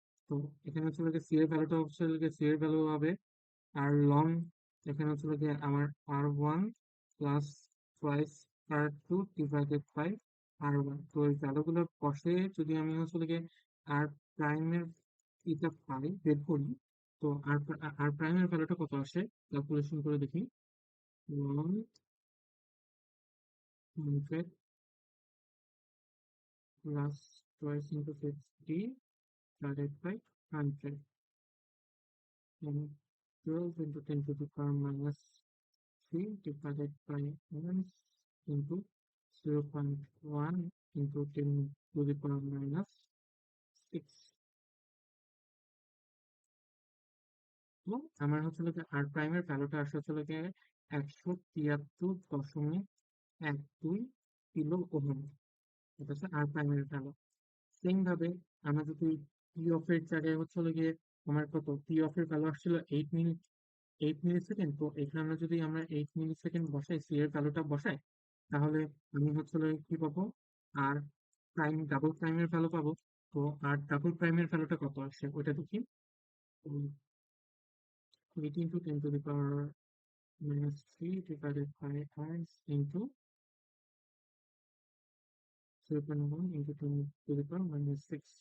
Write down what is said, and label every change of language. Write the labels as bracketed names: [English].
[Bangla] তো এখানে হচ্ছে গিয়ে সি এর ভ্যালুটা হচ্ছে গিয়ে সি এর ভ্যালু হবে আর লং, এখানে হচ্ছে গিয়ে আমার [English] R one plus twice r two divided by r one. [Bangla] তো এই ভ্যালুগুলো বসে যদি আমি হচ্ছে গিয়ে আর প্রাইমের এটা পাই বের করি, তো আর প্রাইমের ভ্যালুটা কত আসে ক্যালকুলেশন করে দেখি। [English] 100 plus twice into 50 divided by 100 and 12 into 10 to the power minus 3 divided by 1 into 0.1 into 10 to the power minus 6। [Bangla] তো আমার হচ্ছে লোকে আর প্রাইমের ভ্যালুটা আসে হচ্ছে লোকে 173.12 কিলো ওহম। এটা হচ্ছে আর প্রাইমের ভ্যালু। সেম ভাবে আমরা যদি টি অফ এর জায়গায় হচ্ছে হলো গিয়ে আমার কত, টি অফ এর ভ্যালু আসছিল 8 মিনিট, 8 মিলি সেকেন্ড। তো এখানে যদি আমরা 8 মিলি সেকেন্ড বসাই, সি এর ভ্যালুটা বসাই, তাহলে আমি হচ্ছে হলো কি পাবো, আর প্রাইম ডাবল প্রাইমের ভ্যালু পাবো। তো আর ডাবল প্রাইমের ভ্যালুটা কত আসছে ওইটা দেখি। [English] 18 to 10 to the power minus 3 divided by r into 0.1 into 10 to the power minus 6।